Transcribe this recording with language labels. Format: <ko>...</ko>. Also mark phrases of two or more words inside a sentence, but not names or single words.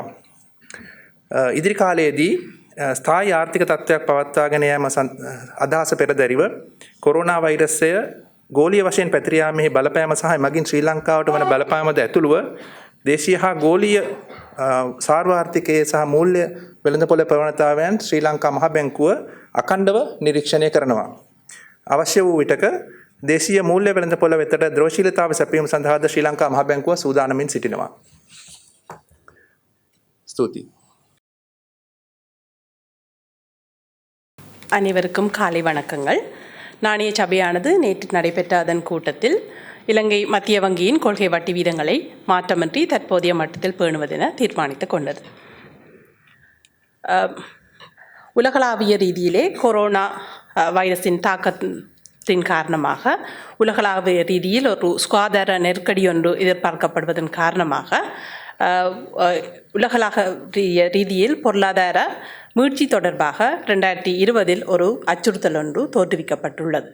<si>ඉදිරි කාලයේදී ස්ථායී ආර්ථික තත්ත්වයක් පවත්වාගෙන යාම අදහස පෙරදැරිව කොරෝනා වෛරසය ගෝලීය වශයෙන් පැතිර යාමෙහි බලපෑම සහ මගින් ශ්‍රී ලංකාවට වන බලපෑමද ඇතුළුව දේශීය හා ගෝලීය සාර්වාර්ථිකයේ සහ මූල්‍ය වෙළඳපොළ ප්‍රවණතාවයන් ශ්‍රී ලංකා මහ බැංකුව අඛණ්ඩව නිරීක්ෂණය කරනවා. අවශ්‍ය වූ විටක දේශීය මූල්‍ය වෙළඳපොළ වෙතට ද්‍රෝෂීලතාව සැපයීම සඳහාද ශ්‍රී ලංකා මහා බැංකුව සූදානමින් සිටිනවා. ස්තුතියි.</si> <ta>அனைவருக்கும் காலை வணக்கங்கள். நாணய சபையானது நேற்று நடைபெற்ற அதன் கூட்டத்தில் இலங்கை மத்திய வங்கியின் கொள்கை வட்டி வீதங்களை மாற்றமின்றி தற்போதைய மட்டத்தில் பேணுவதென தீர்மானித்துக் கொண்டது. உலகளாவிய ரீதியிலே கொரோனா வைரஸின் தாக்கத்தின் காரணமாக உலகளாவிய ரீதியில் ஒரு சுகாதார நெருக்கடி ஒன்று எதிர்பார்க்கப்படுவதன் காரணமாக உலகளாவிய ரீதியில் பொருளாதார மீட்சி தொடர்பாக 2020 ஒரு அச்சுறுத்தல் ஒன்று தோற்றுவிக்கப்பட்டுள்ளது.</ta>